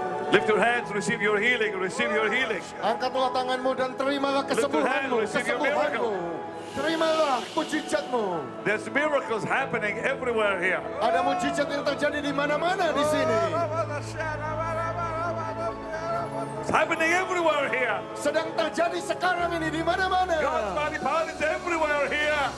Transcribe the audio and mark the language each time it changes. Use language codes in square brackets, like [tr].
[en] Lift your hands, receive your healing, receive your healing. [id] Angkatlah tanganmu dan terimalah kesembuhanmu, [en] receive your miracle. [id] kesembuhanmu. Terimalah mujizatmu. [en] There's miracles happening everywhere here. [id] Ada mujizat yang terjadi di mana-mana di sini. Ora bada syara bada bada bada. [en] It's happening everywhere here. [id] Sedang terjadi sekarang ini di mana-mana. [en] God's mighty power is everywhere here.